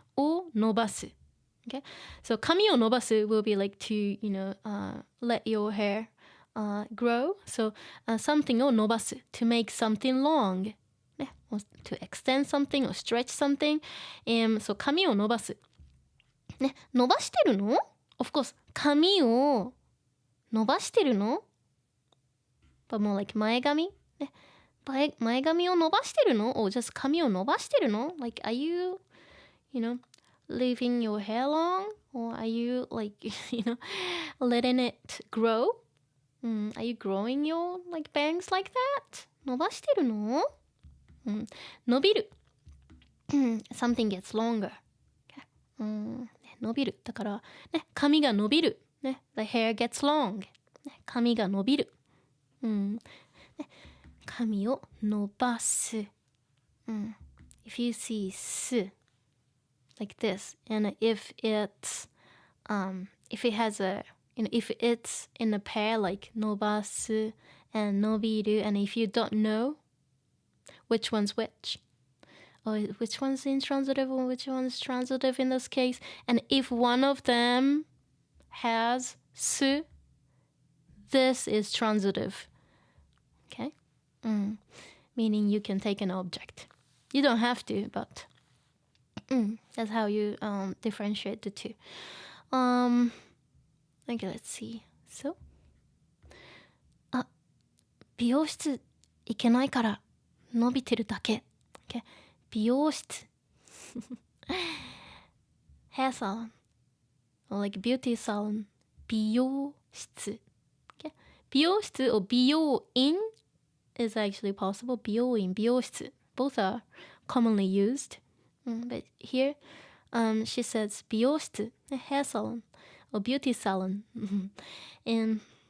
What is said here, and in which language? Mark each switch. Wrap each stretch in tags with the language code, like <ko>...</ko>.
<ja>を伸ばす</ja> <en>Okay, so</en> <ja>髪を伸ばす</ja> <en>will be like to, let your hair grow. So something を伸ばす to make something long. Or to extend something or stretch something.</en> <ja>So 髪を伸ばす。伸ばしてるの</ja> <en>Of course,</en> <ja>髪を伸ばしてるの</ja> <en>But more like</en> <ja>前髪前髪を伸ばしてるの</ja> <en>Or just 髪を伸ばしてるの Like, are you, leaving your hair long? Or are you, like, letting it grow? Are you growing your, like, bangs like that?</en> <ja>伸ばしてるの伸びる</ja> <en>something gets longer.</en> <ja>伸びるだからね髪が伸びるね</ja> <en>The hair gets long.</en> <ja>髪が伸びる髪を伸ばす</ja> <en>If you see す like this and if it has a if it's in a pair like 伸ばす and 伸びる and if you don't know which one's which or which one's intransitive or which one's transitive in this case and if one of them has す this is transitive. Okay? Meaning you can take an object. You don't have to, but that's how you differentiate the two. Okay, let's see.</en> <ja>So, 美容室行けないから伸びてるだけ。</ja> <en>Okay? 美容室 hair salon or like beauty salon 美容室 okay? 美容室 or 美容院 is actually possible 美容院美容室 both are commonly used but here she says 美容室 hair salon or beauty salon and</en>